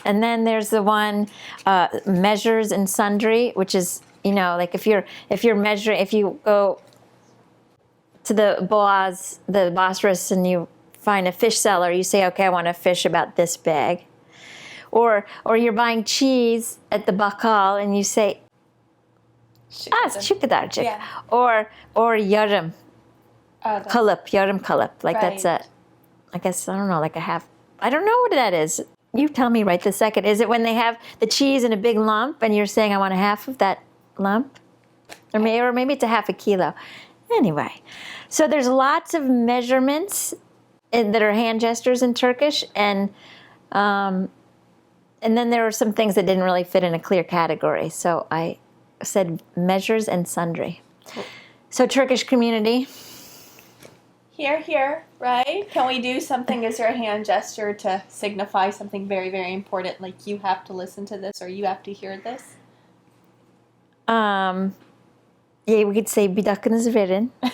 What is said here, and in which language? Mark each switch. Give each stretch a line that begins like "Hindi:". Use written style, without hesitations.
English: And then there's the one, measures and sundry, which is, like if you're measuring, if you go to the Bosphorus, and you find a fish seller, you say, okay, I want a fish about this big. Or you're buying cheese at the bakkal, and you say,
Turkish: şu kadarcık.
English: Yeah.
Turkish: Or yarım kalıp, yarım kalıp.
English: Like Right. that's I guess, I don't know, like a half. I don't know what that is. You tell me right this second. Is it when they have the cheese in a big lump, and you're saying, I want a half of that lump? or maybe it's a half a kilo. Anyway, so there's lots of measurements that are hand gestures in Turkish, and then there were some things that didn't really fit in a clear category. So I said measures and sundry. So Turkish community. Here, right? Can we do something as your hand gesture to signify something very, very important, like you have to listen to this or you have to hear this? Yeah, we could say
Turkish: bir dakikanızı verin.